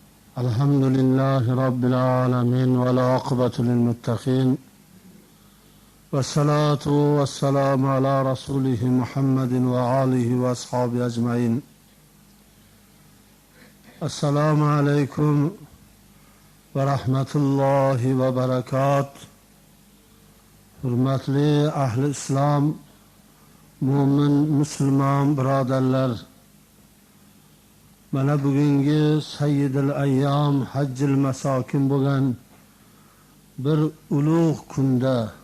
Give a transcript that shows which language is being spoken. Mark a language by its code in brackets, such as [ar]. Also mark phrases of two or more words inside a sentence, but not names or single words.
[ar] الحمد لله رب العالمين والعاقبة للمتقين والصلاة والسلام على رسوله محمد وآله وأصحابه أجمعين. السلام عليكم ورحمة الله وبركاته. [uz] Hürmetli ahli İslam, mümin, Müslüman birodarlar, mana bugungi [ar] سيد الأيام حج المساكين [uz] bo'lgan bir ulug' kunda,